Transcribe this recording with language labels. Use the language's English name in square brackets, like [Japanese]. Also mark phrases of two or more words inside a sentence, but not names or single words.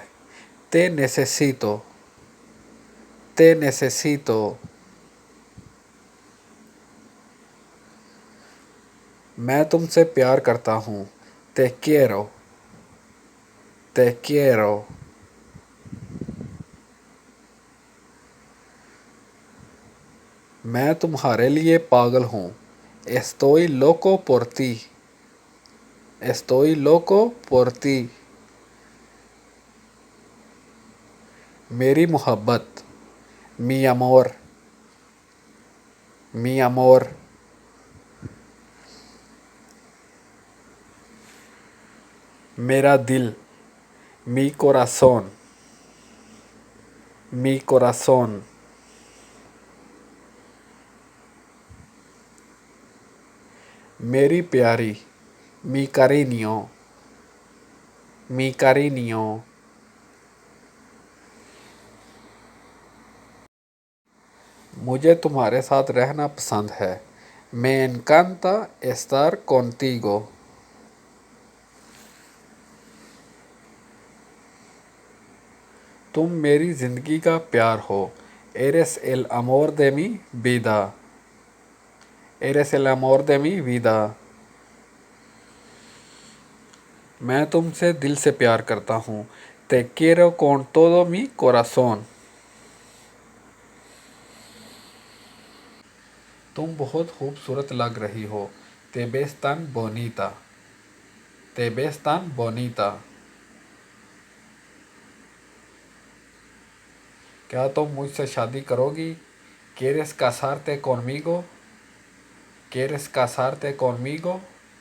[Spanish] Te necesito. Te necesito. [Urdu] میں تم سے پیار کرتا ہوں. [Spanish] Te quiero. Te quiero. [Urdu] میں تمہارے لیے پاگل ہوں. [Spanish] Estoy loco por ti. Estoy loco por ti. [Urdu] میری محبت. [Spanish] Mi amor. Mi amor. [Urdu] میرا دل. [Spanish] Mi corazón. Mi corazón. [Urdu] میری پیاری. [Spanish] Mi cariño. Mi cariño. [Urdu] مجھے تمہارے ساتھ رہنا پسند ہے. [Spanish] Me encanta estar contigo. [Urdu] تم میری زندگی کا پیار ہو. [Spanish] Eres el amor de mi vida. Eres el amor de mi vida. [Urdu] میں تم سے دل سے پیار کرتا ہوں. [Spanish] Te quiero con todo mi corazón. [Urdu] تم بہت خوبصورت لگ رہی ہو. [Spanish] Te ves tan bonita. Te ves tan bonita. [Urdu] کیا تم مجھ سے شادی کرو گی؟ [Spanish] ¿Quieres casarte conmigo? ¿Quieres casarte conmigo?